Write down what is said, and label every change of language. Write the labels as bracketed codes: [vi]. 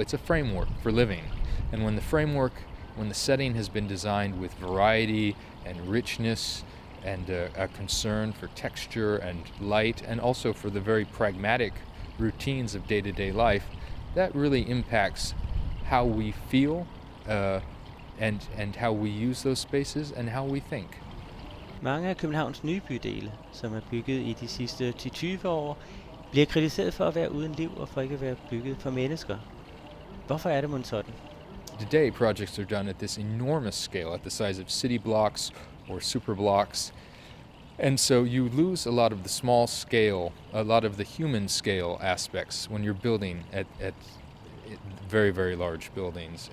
[en] It's a framework for living. And when the setting has been designed with variety and richness and a concern for texture and light, and also for the very pragmatic routines of day-to-day life, that really impacts how we feel and how we use those spaces and how we think. [da] Mange af Københavns nye bydele, som er bygget i de sidste 10-20 år, bliver kritiseret for at være uden liv og for ikke at være bygget for mennesker. Hvorfor er det mon sådan? [en] Today, projects are done at this enormous scale, at the size of city blocks or super blocks. And so you lose a lot of the small scale, a lot of the human scale aspects when you're building at very, very large buildings.